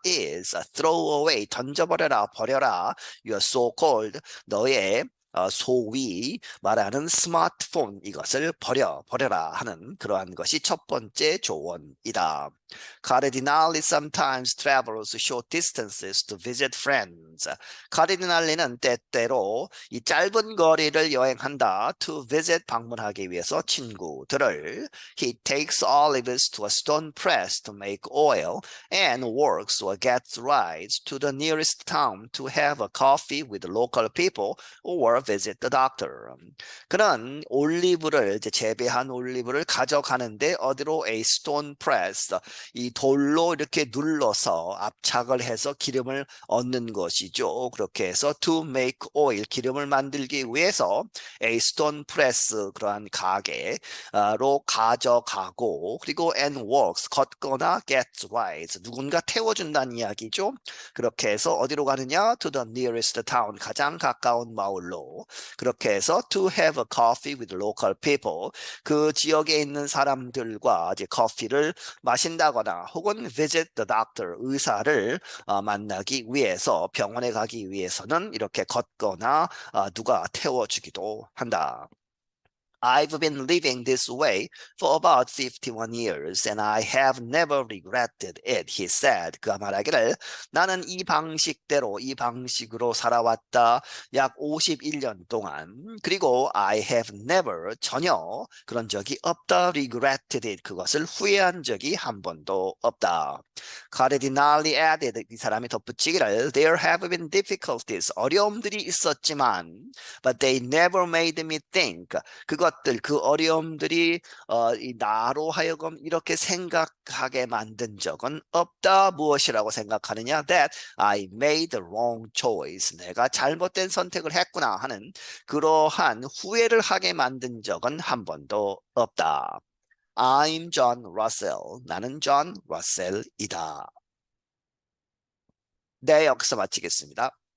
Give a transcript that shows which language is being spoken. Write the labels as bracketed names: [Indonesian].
[English] is throw away [Korean] 던져버려라 버려라 [English] your so-called [Korean] 너의 소위 말하는 스마트폰 이것을 버려라 하는 그러한 것이 첫 번째 조언이다. [English] Cardinale sometimes travels short distances to visit friends. [Korean] 카르디날리는 때때로 이 짧은 거리를 여행한다. [English] To visit [Korean] 방문하기 위해서 친구들을. [English] He takes olives to a stone press to make oil and works or gets rides to the nearest town to have a coffee with local people or visit the doctor. [Korean] 그는 올리브를 이제 재배한 올리브를 가져가는데 어디로 [English] a stone press [Korean] 이 돌로 이렇게 눌러서 압착을 해서 기름을 얻는 것이죠. 그렇게 해서 [English] to make oil [Korean] 기름을 만들기 위해서 [English] a stone press [Korean] 그러한 가게로 가져가고 그리고 [English] and works [Korean] 걷거나 [English] gets rides [Korean] 누군가 태워준다는 이야기죠. 그렇게 해서 어디로 가느냐 [English] to the nearest town [Korean] 가장 가까운 마을로 그렇게 해서 [English] to have a coffee with local people [Korean] 그 지역에 있는 사람들과 이제 커피를 마신다거나 혹은 [English] visit the doctor [Korean] 의사를 만나기 위해서 병원에 가기 위해서는 이렇게 걷거나 누가 태워주기도 한다. [English] I've been living this way for about 51 years and I have never regretted it, he said. [Korean] 그가 말하기를 나는 이 방식대로 이 방식으로 살아왔다. 약 51년 동안. 그리고 [English] I have never [Korean] 전혀 그런 적이 없다. [English] regretted it. [Korean] 그것을 후회한 적이 한 번도 없다. [English] Cardinali added. [Korean] 이 사람이 덧붙이기를 [English] There have been difficulties. [Korean] 어려움들이 있었지만 [English] but they never made me think. [Korean] 그것들, 그 어려움들이 이 나로 하여금 이렇게 생각하게 만든 적은 없다. 무엇이라고 생각하느냐? [English] That I made the wrong choice. [Korean] 내가 잘못된 선택을 했구나 하는 그러한 후회를 하게 만든 적은 한 번도 없다. [English] I'm John Russell. [Korean] 나는 존 러셀이다. 네, 여기서 마치겠습니다.